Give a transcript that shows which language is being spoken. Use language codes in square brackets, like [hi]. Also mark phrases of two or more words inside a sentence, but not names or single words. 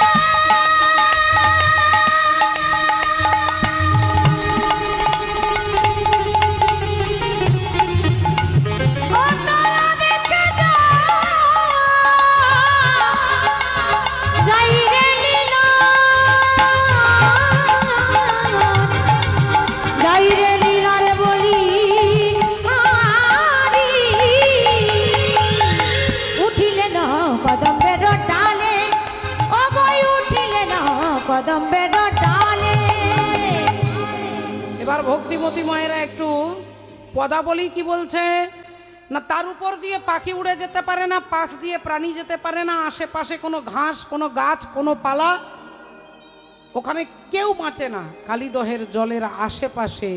[bn] ও তারা দেখে যা যাই রে লীলা, যাই রে লীলা রে বলি হারি। উঠিলে ন কদম্বের ডালে, ও গই উঠিলে ন কদম্বের ডালে। এবার ভক্তিমতী মায়েরা একটু পদাবলী কি বলছে না, তার উপর দিয়ে পাখি উড়ে যেতে পারে না, পাশ দিয়ে প্রাণী যেতে পারে না, আশেপাশে কোনো ঘাস কোনো গাছ কোনো পালা, ওখানে কেউ বাঁচে না কালীদহের জলের আশেপাশে।